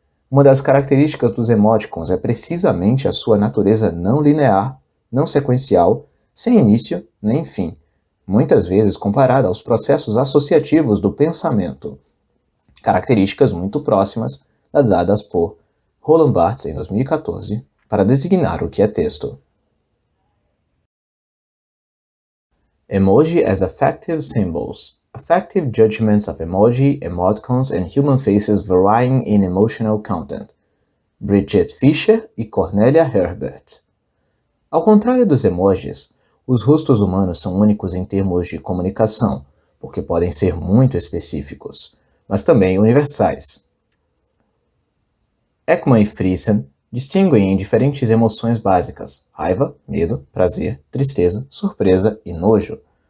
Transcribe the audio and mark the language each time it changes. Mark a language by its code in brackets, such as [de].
[pt] Uma das características dos emoticons é precisamente a sua natureza não linear, não sequencial, sem início nem fim, muitas vezes comparada aos processos associativos do pensamento, características muito próximas das dadas por Roland Barthes em 2014 para designar o que é texto. [en] Emoji as affective symbols. Affective judgments of emoji, emoticons, and human faces varying in emotional content. [pt] Bridget Fisher e Cornelia Herbert. Ao contrário dos emojis, os rostos humanos são únicos em termos de comunicação, porque podem ser muito específicos, mas também universais. Ekman e Friesen distinguem em diferentes emoções básicas: raiva, medo, prazer, tristeza, surpresa e nojo.